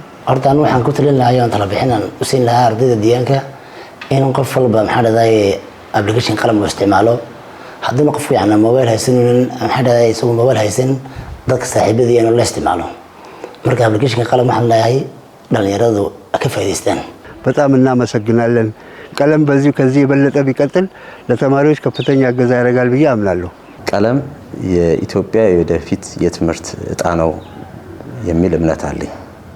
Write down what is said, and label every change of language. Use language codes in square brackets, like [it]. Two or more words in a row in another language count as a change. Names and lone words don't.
[so] hortaan waxaan ku talin lahaa aan tala bixinaan u siin lahaa ardayda deegaanka in qof walba maxaa dhahday application qalam oo isticmaalo haddii qof fiican mobile haysan maxaa dhahday isagoo mobile haysan dadka saaxiibadii inuu la isticmaalo marka application qalam waxaan leeyahay dhalinyaradu ka faa'iideystaan [am] በጣም እናመሰግናለን ቀለም በዚህ ከዚህ የበለጠ ቢቀጥል ለተማሪዎች ከፍተኛ እገዛ ያደርጋል ብዬ አምናለሁ ቀለም የኢትዮጵያ የወደፊት የትምህርት ዕጣ ነው የሚል እምነት አለኝ